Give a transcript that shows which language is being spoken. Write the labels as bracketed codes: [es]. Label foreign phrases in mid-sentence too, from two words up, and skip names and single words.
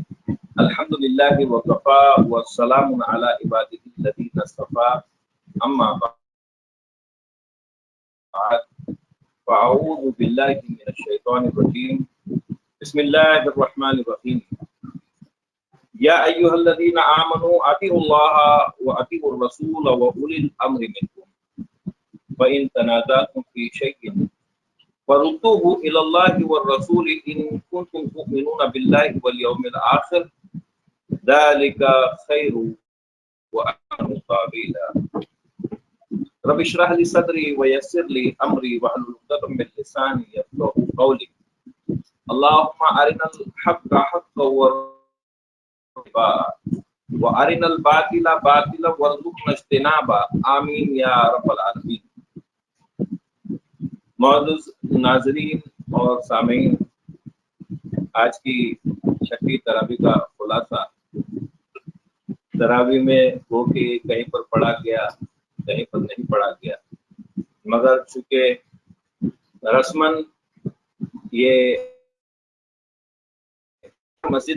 [ar] الحمد لله وكفى وسلام على عباده الذين اصطفى، أما بعد، فأعوذ بالله من الشيطان الرجيم. بسم الله الرحمن الرحيم. يا أيها الذين آمنوا أطيعوا الله وأطيعوا الرسول وأولي الأمر منكم وإن تنازعتم في شيء فردوه إلى الله والرسول إن كنتم تؤمنون بالله واليوم الآخر ذلك خير وأحسن تأويلا. رب اشرح لي صدري ويسر لي أمري واحلل عقدة من لساني يفقهوا قولي. اللهم أرنا الحق حقا وأرنا الباطل باطلا وارزقنا اجتنابه. آمين يا رب العالمين. [ur] موجود ناظرین اور سامعین، آج کی چھٹی تراویح کا خلاصہ. تراویح میں وہ کہ کہیں پر پڑھا گیا، کہیں پر نہیں پڑھا گیا، مگر چونکہ رسماً یہ مسجد